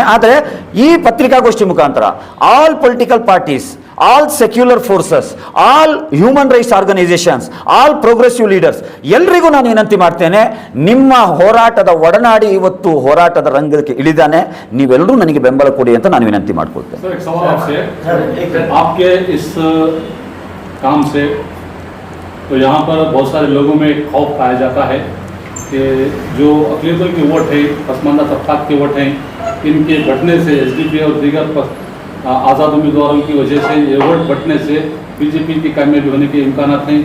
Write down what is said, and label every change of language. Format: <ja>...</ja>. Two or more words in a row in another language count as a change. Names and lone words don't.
<kn>ಆದರೆ ಈ ಪತ್ರಿಕಾಗೋಷ್ಠಿ ಮುಖಾಂತರ</kn> <en>all political parties, all secular forces, all human rights organisations, all progressive leaders</en> <kn>ಎಲ್ರಿಗೂ ನಾನು ವಿನಂತಿ ಮಾಡ್ತೇನೆ, ನಿಮ್ಮ ಹೋರಾಟದ ಒಡನಾಡಿ ಇವತ್ತು ಹೋರಾಟದ ರಂಗಕ್ಕೆ ಇಳಿದಾನೆ, ನೀವೆಲ್ಲರೂ ನನಗೆ ಬೆಂಬಲ ಕೊಡಿ ಅಂತ ನಾನು ವಿನಂತಿ ಮಾಡ್ಕೊಳ್ತೇನೆ.</kn> <ur>سر، ایک سوال آپ سے، آپ کے اس کام سے تو یہاں پر بہت سارے لوگوں میں ایک خوف پایا جاتا ہے کہ جو اقلیتوں کے ووٹ ہیں، پسماندہ طبقات کے ووٹ ہیں، ان کے گھٹنے سے SDP اور دیگر آزاد امیدواروں کی وجہ سے یہ ووٹ بڑھنے سے بی جے پی کی کامیابی ہونے کے امکان ہیں.</ur>